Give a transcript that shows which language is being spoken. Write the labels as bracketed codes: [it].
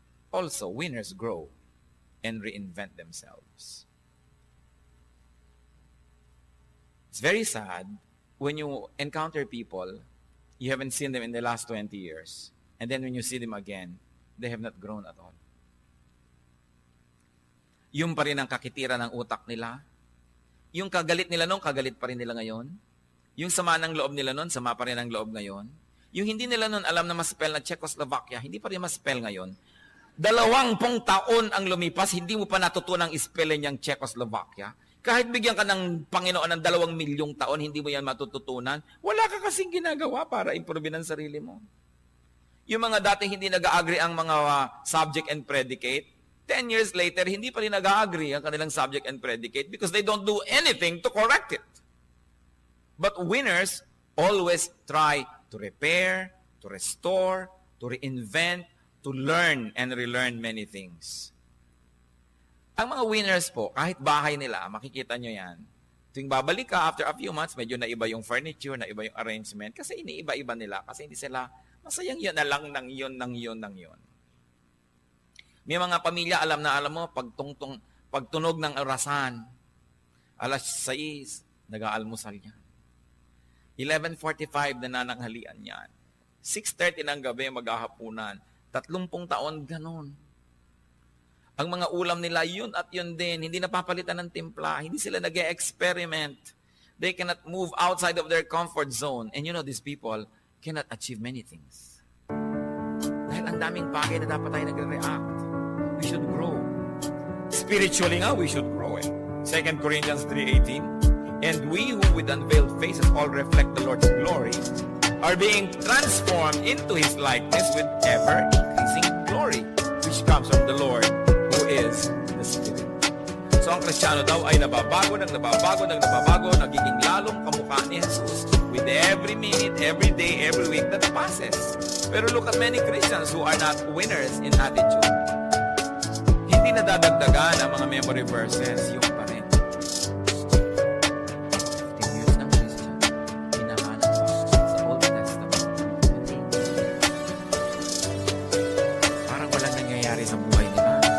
[en] Also, winners grow and reinvent themselves. It's very sad when you encounter people, you haven't seen them in the last 20 years. And then when you see them again, they have not grown at all. [tl] Yung pa rin ang kakitira ng utak nila. Yung kagalit nila noon, kagalit pa rin nila ngayon. Yung sama ng loob nila noon, sama pa rin ang loob ngayon. Yung hindi nila noon alam na mas-spell na Czechoslovakia, hindi pa rin mas-spell ngayon. 20 taon ang lumipas, hindi mo pa natutunang ispellin yung Czechoslovakia. Kahit bigyan ka ng Panginoon ng 2 milyong taon, hindi mo yan matututunan. Wala ka kasing ginagawa para improve ang sarili mo. Yung mga dating hindi nag-agree ang mga subject and predicate, 10 years later, hindi pa rin nag-agree ang kanilang subject and predicate [en] because they don't do anything to correct it. But winners always try to repair, to restore, to reinvent, to learn and relearn many things. [tl] Ang mga winners po, kahit bahay nila, makikita nyo yan. Tuwing babalik ka, [en] after a few months, [tl] medyo naiba yung furniture, naiba yung arrangement, kasi iniiba-iba nila, kasi hindi sila masayang yun na lang ng yun. May mga pamilya, alam mo, pagtunog ng orasan, 6:00, nag-aalmusal yan. 11:45 na nananghalian yan. 6:30 ng gabi, maghahapunan. 30 taon, ganon. Ang mga ulam nila, yun at yun din. Hindi napapalitan ng timpla. Hindi sila nag-experiment. [en] They cannot move outside of their comfort zone. And you know, these people cannot achieve many things. [tl] Dahil ang daming bagay na dapat tayo nagre-react. [en] We should grow. Spiritually nga, we should grow. 2 Corinthians 3:18. And we who with unveiled faces all reflect the Lord's glory are being transformed into His likeness with ever-increasing glory, which comes from the Lord, who is the Spirit. [tl] So ang Kristiyano daw ay nababago, nagiging lalong kamukha ni Jesus [en] with every minute, every day, every week that passes. Pero look at many Christians who are not winners in attitude. [tl] Hindi nadadagdagan ang mga memory verses, yung pa rin. 15 years ng Christian, hinahanap pa sa Old Testament. Parang walang nangyayari sa buhay nila.